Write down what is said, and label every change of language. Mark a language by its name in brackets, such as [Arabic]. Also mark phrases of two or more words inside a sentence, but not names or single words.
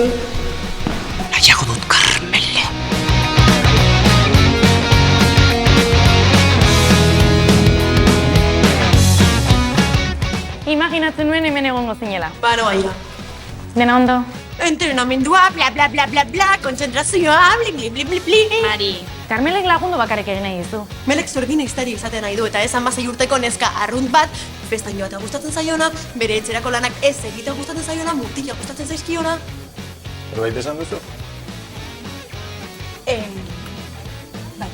[Basque] Nahiago dut Carmele. Imaginatzen nuen hemen egongo zinela. Bano baina. Dena ondo? Entrenamendua, bla bla bla bla bla, kontzentrazioa, bli bli bli bli bli. Mari, Carmelek lagundu bakarrik egin nahi dizu. Melek zurekin iztari izaten nahi du eta ez 16 urteko neska arrunt bat, festaino bat gustatzen zaiona, bere etxerako lanak ez egiten gustatzen zaiona, mutila gustatzen zaizkiona. Zerbait esan duzu? Bai.